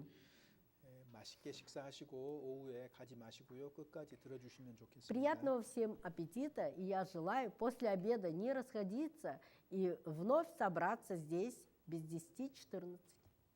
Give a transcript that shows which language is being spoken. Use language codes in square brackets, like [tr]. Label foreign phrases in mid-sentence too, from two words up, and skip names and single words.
[ko] 예, 맛있게 식사하시고 오후에 가지 마시고요. 끝까지 들어주시면 좋겠습니다. [ru] Приятного всем аппетита, и я желаю после обеда не расходиться и вновь собраться здесь без 10-14.